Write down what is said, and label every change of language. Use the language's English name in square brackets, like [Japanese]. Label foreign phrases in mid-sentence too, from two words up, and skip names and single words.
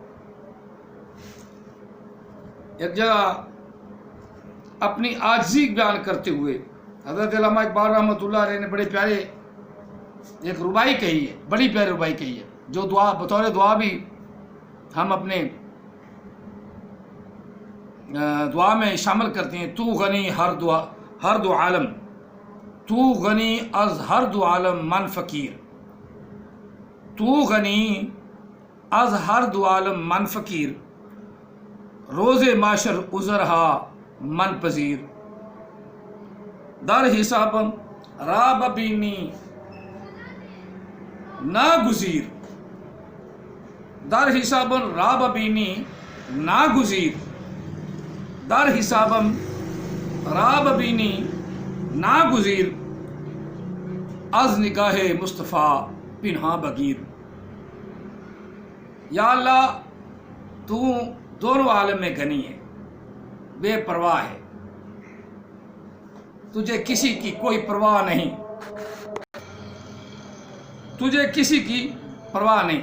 [Urdu] ایک جگہ اپنی عاجزی بیان کرتے ہوئے حضرت علامہ اقبال رحمۃ اللہ علیہ نے بڑے پیارے ایک ربائی کہی ہے، بڑی پیاری ربائی کہی ہے، جو دعا بطور دعا بھی ہم اپنے دعا میں شامل کرتے ہیں. [Persian] تو غنی ہر دو عالم، تو غنی از ہر دو عالم من فقیر، تو غنی از ہر دو عالم من فقیر، روز معاشر عذرہا من پذیر، در حسابم راب بینی ناگزیر، در حسابم راب بینی ناگزیر، در حسابم راب بینی ناگزیر، از نگاہ مصطفیٰ پنہا بگیر. [Urdu] یا اللہ تو دونوں عالم میں غنی ہے، بے پرواہ ہے، تجھے کسی کی کوئی پرواہ نہیں، تجھے کسی کی پرواہ نہیں.